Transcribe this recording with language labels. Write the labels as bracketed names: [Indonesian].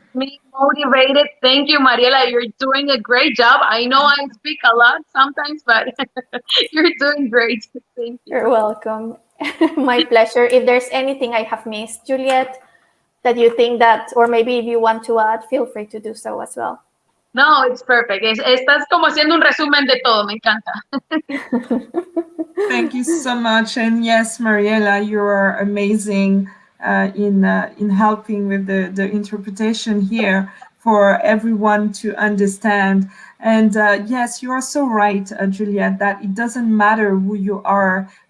[English] me motivated. Thank you, Mariela. You're doing a great job. I know I speak a lot sometimes, but you're doing great. Thank you. You're welcome. My pleasure. If there's anything I have missed, Juliette, that you think that, or maybe if you want to add, feel free to do so as well. No, it's perfect. [Spanish] Estás como haciendo un resumen de todo. Me encanta. [English] Thank you so much. And yes, Mariela, you are amazing in helping with the interpretation here for everyone to understand. And yes, you are so right, Juliette, that it doesn't matter who you are.